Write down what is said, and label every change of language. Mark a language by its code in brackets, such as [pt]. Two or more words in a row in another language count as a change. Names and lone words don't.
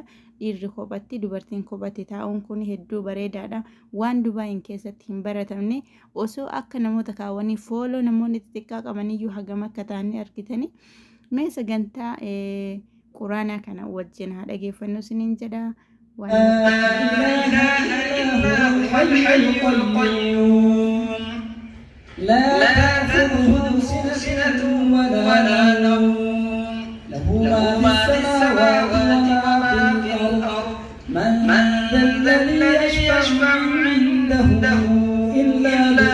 [om] Dhiirri kophatti dubartiin kophatti taa'uun kun hedduu bareedaadha. Waan Dubaayin keessatti hin baratamne osoo akka namoota kaawwanii fooloo namoonni xixiqqaa qabaniyyuu hagam akka ta'anii argitanii mee sagantaa quraanaa kana wajjin haa dhageeffannu isiniin jedha. [ar] لا تأخذه سنة ولا نوم له ما في السماوات وما في الأرض من ذا الذي يشفع عنده إلا